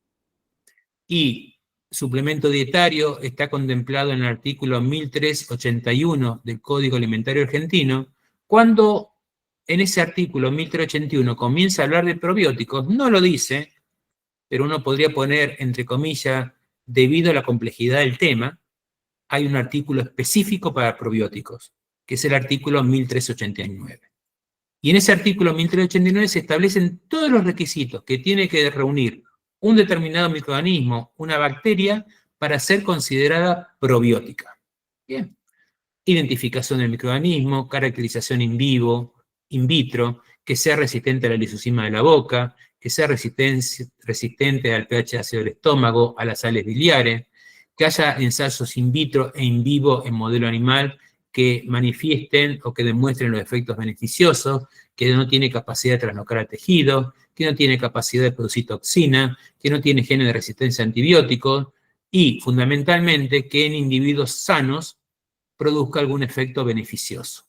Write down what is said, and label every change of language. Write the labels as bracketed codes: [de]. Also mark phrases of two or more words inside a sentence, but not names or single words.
[es] y suplemento dietario está contemplado en el artículo 1381 del Código Alimentario Argentino, cuando en ese artículo 1381 comienza a hablar de probióticos, no lo dice, pero uno podría poner entre comillas, debido a la complejidad del tema, hay un artículo específico para probióticos, que es el artículo 1389. Y en ese artículo 1389 se establecen todos los requisitos que tiene que reunir un determinado microorganismo, una bacteria, para ser considerada probiótica. Bien. Identificación del microorganismo, caracterización [la] in vivo, in vitro, [es] que sea resistente a la lisozima de la boca, que sea resistente al pH ácido del estómago, a las sales biliares, que haya ensayos [la] in vitro [es] e [la] in vivo [es] en modelo animal que manifiesten o que demuestren los efectos beneficiosos, que no tiene capacidad de traslocar al tejido, que no tiene capacidad de producir toxina, que no tiene genes de resistencia a antibióticos y, fundamentalmente, que en individuos sanos produzca algún efecto beneficioso.